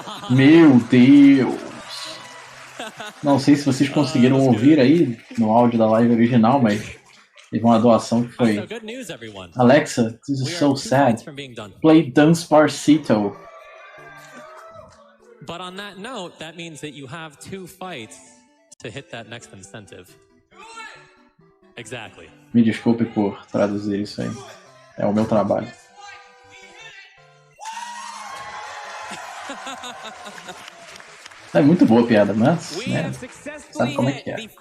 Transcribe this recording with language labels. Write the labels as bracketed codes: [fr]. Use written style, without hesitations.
[pt] Meu Deus! Não sei se vocês conseguiram ouvir aí no áudio da live original, mas teve uma doação que foi: [en] Alexa, this is so sad. Play Despacito. But on that note, that means that you have 2 fights to hit that next incentive. Exactly. [pt] Me desculpe por traduzir isso aí. É o meu trabalho. É muito boa a piada, mas né, sabe como é que é.